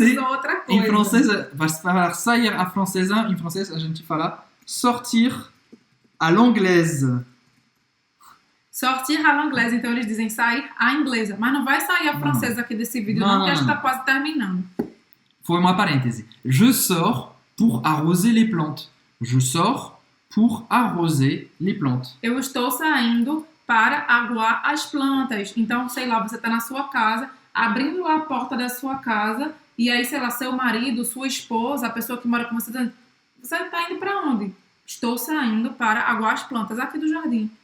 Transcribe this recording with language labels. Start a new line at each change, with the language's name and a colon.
Portuguese: eles usam outra coisa. Em francês, vai falar sair à francesa. Em francês, a gente fala
French: sortir à l'anglaise. Sortir à l'anglaise,
Portuguese: então eles dizem sair à inglesa. Mas não vai sair à francesa aqui desse vídeo, não, porque a gente está quase terminando. Foi uma parêntese.
French: Je sors pour arroser les plantes. Je sors pour arroser les plantes.
Portuguese: Eu estou saindo para aguar as plantas. Então, sei lá, você está na sua casa, abrindo a porta da sua casa, e aí, sei lá, seu marido, sua esposa, a pessoa que mora com você, você está indo para onde? Estou saindo para aguar as plantas aqui do jardim.